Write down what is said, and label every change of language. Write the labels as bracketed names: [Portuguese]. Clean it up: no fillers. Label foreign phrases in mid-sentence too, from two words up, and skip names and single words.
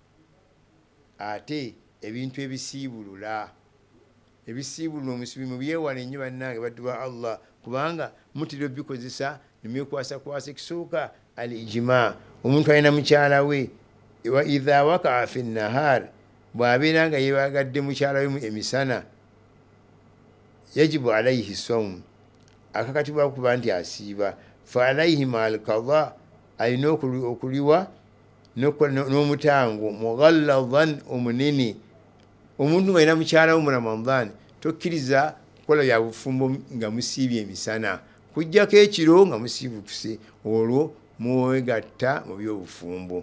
[Ganda] Ate ebintu ebisiibulula omusibi mubyewala ennyo bannange, baddu ba Allah, kubanga mutera obikozesa nemyekwasa ekisooka [Arabic] الجماع. [Ganda] Omuntu alina mukyala we, [Arabic] وإذا وقع في نهار, [Ganda] bw'abeera nga yebagadde mukyala we emisana, [Arabic] يجب عليه صوم, [Ganda] akakatibwa kuba nti asiiba. [Arabic] فعليه مع القضاء, [Ganda] alina okuliwa n'omutango mughalladhan omunene. Omuntu ng'alina mukyala we mu Ramadan tokkiriza kukola bya bufumbo nga musiibye emisana, kujjako ekiro nga musiibukuse, olwo mwegatta mu by'obufumbo.